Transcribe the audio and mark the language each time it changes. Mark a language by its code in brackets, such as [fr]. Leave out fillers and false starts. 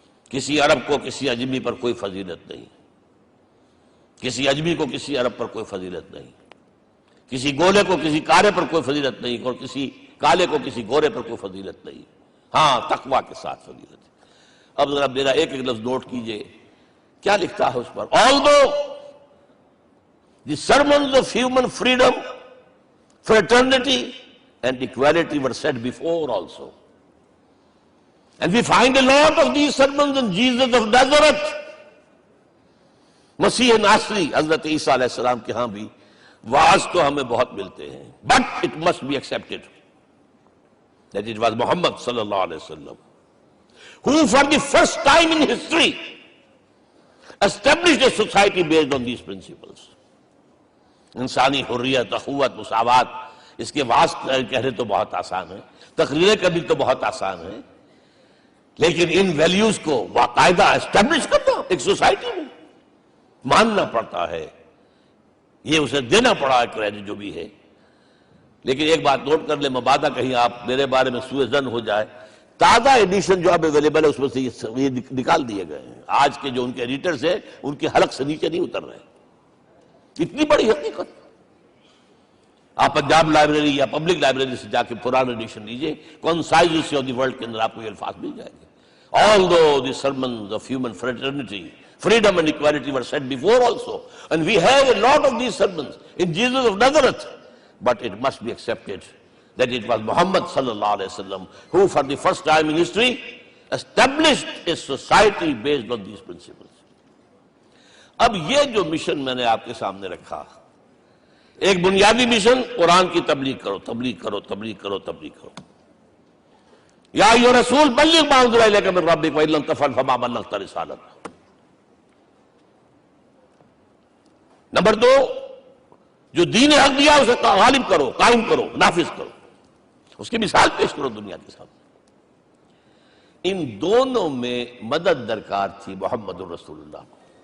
[ur] کسی عرب کو کسی عجمی پر کوئی فضیلت نہیں، کسی عجمی کو کسی عرب پر کوئی فضیلت نہیں، کسی گولے کو کسی کالے پر کوئی فضیلت نہیں، اور کسی کالے کو کسی گورے پر کوئی فضیلت نہیں، ہاں تقوی کے ساتھ فضیلت ہے. اب ذرا میرا ایک ایک لفظ نوٹ کیجئے، کیا لکھتا ہے اس پر؟ [en] Although the sermons of human freedom, fraternity and equality were said before also. And we find a lot of these sermons in Jesus of Nazareth. [ur] مسیح ناصری حضرت عیسیٰ علیہ السلام کے ہاں بھی واعظ تو ہمیں بہت ملتے ہیں. [en] But it must be accepted that it was Muhammad sallallahu alayhi wa sallam who for the first time in history established a society based on these principles. [ur] انسانی حریت، اخوت، مساوات، اس کے واعظ کہنے تو بہت آسان ہے، تقریریں کرنی تو بہت آسان ہے، لیکن ان ویلیوز کو باقاعدہ اسٹیبلش کرنا ایک سوسائٹی میں ماننا پڑتا ہے. یہ اسے دینا پڑا ہے کریڈٹ جو بھی ہے. لیکن ایک بات نوٹ کر لیں، مبادہ کہیں آپ میرے بارے میں سوء ظن ہو جائے، تازہ ایڈیشن جو اب اویلیبل ہے اس میں سے یہ نکال دیے گئے ہیں. آج کے جو ان کے ایڈیٹرز ہیں ان کے حلق سے نیچے نہیں اتر رہے. اتنی بڑی حقیقت. آپ پنجاب لائبریری یا پبلک لائبریری سے جا کے پرانا ایڈیشن لیجئے، کنسائزز آف دی ورلڈ کے اندر آپ کو یہ الفاظ مل جائیں گے. [en] Although the sermons of human fraternity, freedom and equality were said before also, and we have a lot of these sermons in Jesus of Nazareth, but it must be accepted that it was Muhammad sallallahu alayhi wa sallam who for the first time in history established a society based on these principles. [ur] اب یہ جو mission میں نے آپ کے سامنے رکھا، ایک بنیادی مشن قرآن کی تبلیغ کرو، تبلیغ کرو، تبلیغ کرو، تبلیغ کرو. [ar] یا ایھا رسول بلغ ما انزل الیک من ربک وان لم تفعل فما بلغت رسالتہ. [ur] نمبر 2، جو دین حق دیا اسے غالب کرو، قائم کرو، نافذ کرو، اس کی مثال پیش کرو دنیا کے سامنے. ان دونوں میں مدد درکار تھی محمد الرسول اللہ کو.